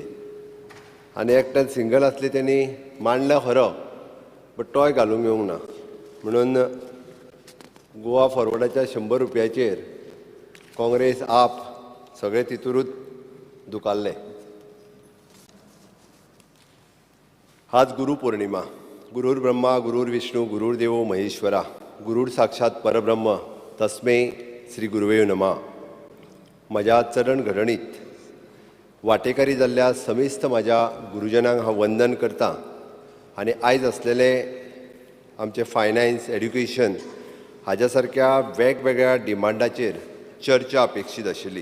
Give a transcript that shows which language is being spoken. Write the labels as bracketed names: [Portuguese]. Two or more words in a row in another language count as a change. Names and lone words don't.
[Konkani] आनी एकट्यान सिंगल आसले तेणी मांडला खरो, बट तोय घालूंक येवंक ना. म्हणून गोवा फॉरवर्डाच्या 100 रुपयाचेर काँग्रेस आप सगळे तितूरूच दुखारले. आज गुरु पौर्णिमा. [Sanskrit] गुरुर ब्रह्मा गुरुर विष्णू गुरुर देवो महेश्वरा गुरुर साक्षात परब्रह्म तस्मै श्री गुरुवे नमः. [Konkani] म्हज्या चरण घडणीत वाटेकारी जाल्ल्या समेस्त म्हाज्या गुरुजनांक हांव वंदन करतां. आनी आयज असलेले आमचे [English] finance, education [Konkani] हाज्या सारक्या वेगवेगळ्या डिमांडाचेर चर्चा अपेक्षीत आशिल्ली.